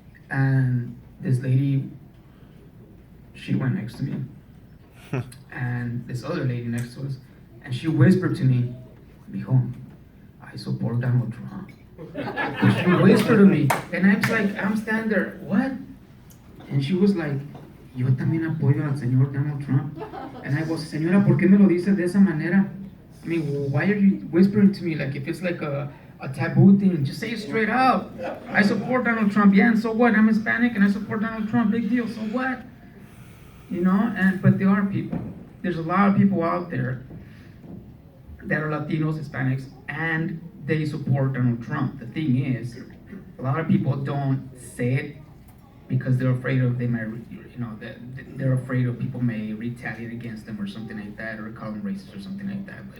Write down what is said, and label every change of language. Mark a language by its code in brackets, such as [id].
[en] And this lady, she went next to me. And this other lady next to us, and she whispered to me, Mijo, I support Donald Trump. She whispered to me, and I was like, I'm standing there, what? And she was like, [es] yo también apoyo al señor Donald Trump. [en] And I was, [es] señora, ¿por qué me lo dice de esa manera? [en] I mean, why are you whispering to me like if it's like a taboo thing? Just say it straight out. I support Donald Trump. Yeah, and so what? I'm Hispanic and I support Donald Trump. Big deal. So what? But there are people. There's a lot of people out there that are Latinos, Hispanics, and they support Donald Trump. The thing is, a lot of people don't say it because they're afraid of they're afraid of people may retaliate against them or something like that, or call them racist or something like that.